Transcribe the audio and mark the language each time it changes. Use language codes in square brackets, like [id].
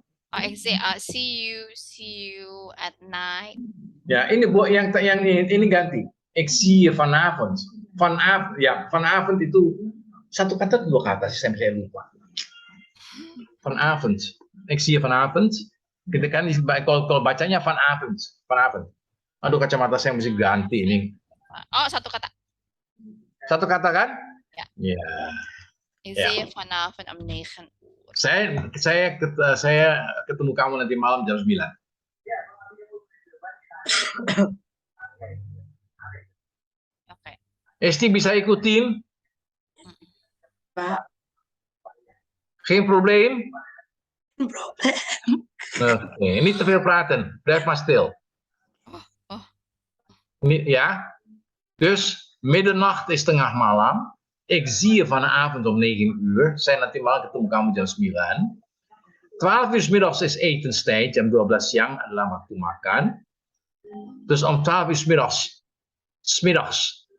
[en] Oh, ik say see you at night. [id] Ja, ini yang ini ganti. [nl] Ik zie je vanavond. [id] Vanavond itu satu kata atau dua kata sih saya lupa. [nl] Vanavond. Ik zie je vanavond. [id] Kita kan kalau bacanya vanavond. Aduh, kacamata saya mesti ganti ini. Oh, satu kata. Satu kata kan? Ya. Ya. [nl] Ik zie je vanavond om 9 uur. [id] Saya ketemu kamu nanti malam jam 9. Oke. Esti bisa ikutin? Pak. [nl] Geen probleem? Problem. Oké, niet te veel praten. Blijf maar stil. Ja? Dus middernacht is [id] tengah malam. [nl] Ik zie je vanavond om 9 uur. [id] Saya nanti malam ketemu kamu jam 9. [nl] 12 uur 's middags is etenstijd. [id] Jam 12 siang adalah waktu makan. [nl] Dus om 12 uur 's middags